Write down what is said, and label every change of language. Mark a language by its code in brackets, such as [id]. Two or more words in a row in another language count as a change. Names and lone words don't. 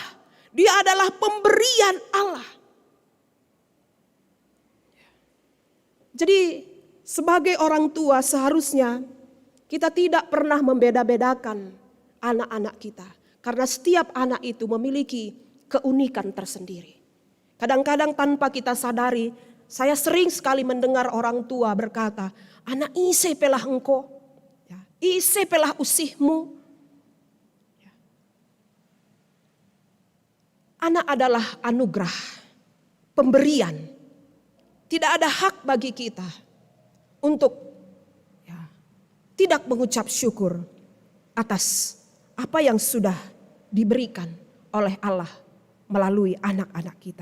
[id] Dia adalah pemberian Allah. Jadi sebagai orang tua seharusnya kita tidak pernah membeda-bedakan anak-anak kita. Karena setiap anak itu memiliki keunikan tersendiri. Kadang-kadang tanpa kita sadari, saya sering sekali mendengar orang tua berkata, [btx] anak ise pelah engkau, ise pelah usihmu. [id] Anak adalah anugerah, pemberian. Tidak ada hak bagi kita untuk tidak mengucap syukur atas apa yang sudah diberikan oleh Allah melalui anak-anak kita.